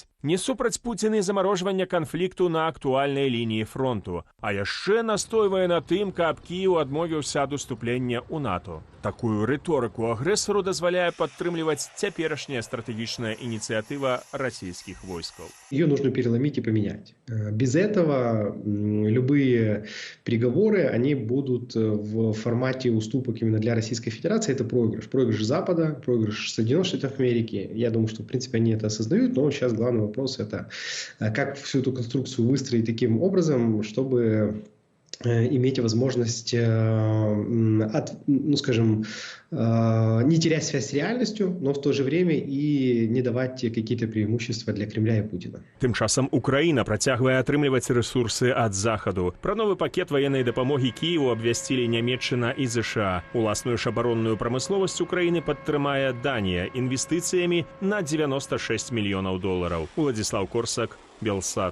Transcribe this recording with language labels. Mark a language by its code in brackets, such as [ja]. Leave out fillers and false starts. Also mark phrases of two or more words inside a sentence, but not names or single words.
[be] Не супраць Пуціна замарожвання канфлікту на актуальнай лініі фронту, а яшчэ настойвае на тым, каб Кіеў адмовіўся ад уступлення ў НАТО. Такую рыторыку агрэсару дазваляе падтрымліваць цяперашняя стратэгічная ініцыятыва расійскіх войскаў. [ru] Ее нужно переломить и поменять. Без этого любые переговоры, они будут в формате уступок именно для Российской Федерации. Это проигрыш. Проигрыш Запада, проигрыш Соединенных Штатов Америки. Я думаю, что в принципе они это осознают, но сейчас главный вопрос это как всю эту конструкцию выстроить таким образом, чтобы иметь возможность, не терять связь с реальностью, но в то же время и не давать какие-то преимущества для Кремля и Путина. [be] Тым часам Украіна працягвае атрымліваць рэсурсы ад захаду. Пра новы пакет ваеннай дапамогі Кіеву абвясцілі Нямецчына і ЗША. Уласную ж абаронную прамысловасць Украіны падтрымае Данія інвестыцыямі на $96 мільёнаў. Уладзіслаў Корсак, Белсат.